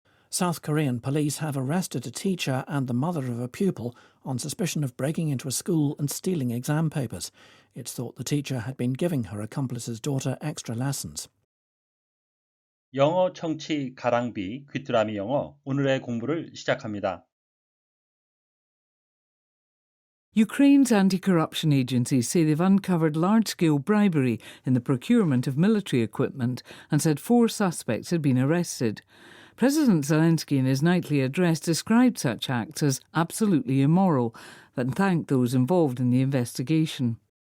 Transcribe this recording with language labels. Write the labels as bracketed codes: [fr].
[en] South Korean police have arrested a teacher and the mother of a pupil on suspicion of breaking into a school and stealing exam papers. It's thought the teacher had been giving her accomplice's daughter extra lessons. [ko] 영어 청취 가랑비 귀뚜라미 영어 오늘의 공부를 시작합니다. [en] Ukraine's anti-corruption agencies say they've uncovered large-scale bribery in the procurement of military equipment and said 4 suspects had been arrested. President Zelensky in his nightly address described such acts as absolutely immoral and thanked those involved in the investigation.